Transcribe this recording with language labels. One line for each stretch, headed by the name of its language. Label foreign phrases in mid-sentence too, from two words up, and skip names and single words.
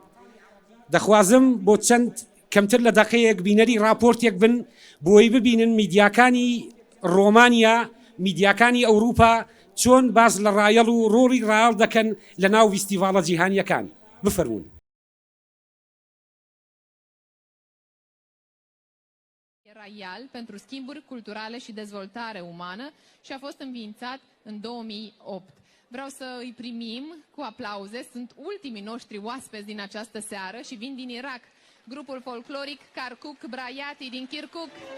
Central Kurdish: دەخوازم بۆ چەند کەمتر لە دەقەیەک بینەری راپۆرتێک بن بۆی ببینن میدیاکانی ڕۆمانیا، میدیاکانی ئەوروپا چۆن باز لە ڕایەڵ و ڕۆڵی ڕایەڵ دەکەن لە ناو فیستیڤاڵە جیهانیەکان. بفەرمون.
Romanian: Raial pentru schimburi culturale și dezvoltare umană și a fost înființat în 2008. Vreau să îi primim cu aplauze, sunt ultimii noștri oaspeți din această seară și vin din Irak, grupul folcloric Karkuk Brayati din Kirkuk.